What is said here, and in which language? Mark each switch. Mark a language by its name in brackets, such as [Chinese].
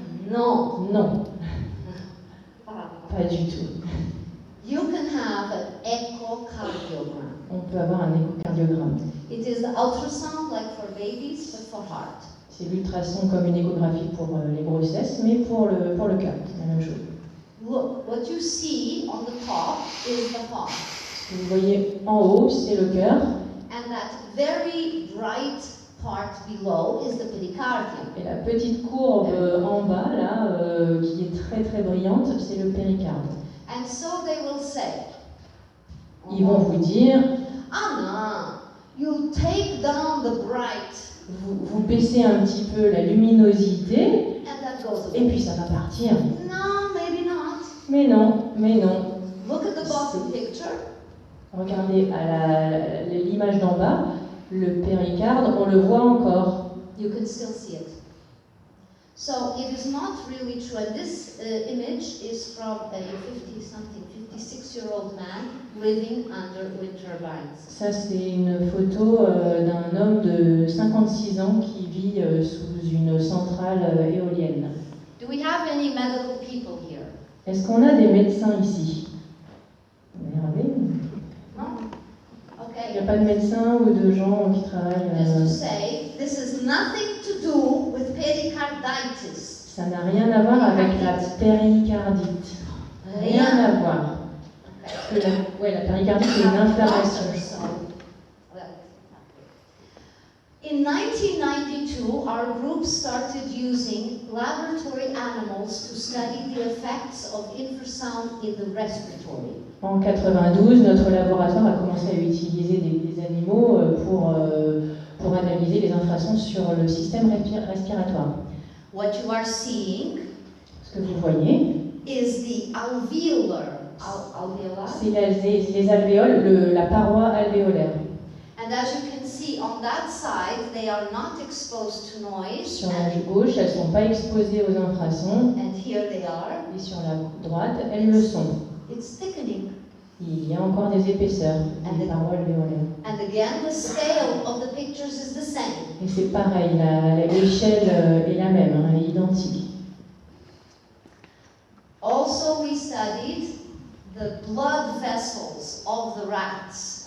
[French] Non. Non. Pas du tout. [English] You can have an echocardiogram. [French] On peut avoir un échocardiogramme. [English] It is the ultrasound like for babies, but for heart. [French] C'est l'ultrason comme une échographie pour les grossesses, mais pour le cœur, c'est la même chose. [English] Look, what you see on the top is the heart. [French] Ce que vous voyez en haut, c'est le cœur. [English] And that very bright part below is the pericardium. [French] Et la petite courbe en bas, là, qui est très très brillante, c'est le péricarde. [English] And so they will say, [French] Ils vont vous dire, [English] Anna, you take down the bright. [French] Vous baissez un petit peu la luminosité, [English] And that goes away. [French] et puis ça va partir. [English] No, maybe not. [French] Mais non, mais non. [English] Look at the bottom picture. [French] Regardez à l'image d'en bas, le péricarde, on le voit encore. [English] You can still see it. So it is not really true. And this image is from a 56-year-old man living under wind turbines. [French] Ça, c'est une photo d'un homme de 56 ans qui vit sous une centrale éolienne. [English] Do we have any medical people here? [French] Est-ce qu'on a des médecins ici? Regardez. [English] No? [French] Il n'y [English] Okay. [French] a pas de médecins ou de gens qui travaillent. [English] Just to say, this is nothing to do with pericarditis. [French] Ça n'a rien à voir avec la péricardite. Rien à voir. [English] Okay. [French] La péricardite, c'est une inflammation. [English] In 1992, our group started using laboratory animals to study the effects of infrasound in the respiratory. [French] En 92, notre laboratoire a commencé à utiliser des animaux pour analyser les infrasons sur le système respiratoire. [English] What you are seeing [French] Ce que vous voyez, [English] is the alveolar, alveolar. [French] c'est les alvéoles, la paroi alvéolaire. [English] And as you can see on that side, they are not exposed to noise. [French] Sur la gauche, elles ne sont pas exposées aux infrasons, [English] And here they are. [French] et sur la droite, elles le sont. [English] It's thickening. [French] Il y a encore des épaisseurs des parois alvéolaires. [English] And again, the scale of the pictures is the same. [French] Et c'est pareil, l'échelle est la même, hein, elle est identique. [English] Also, we studied the blood vessels of the rats.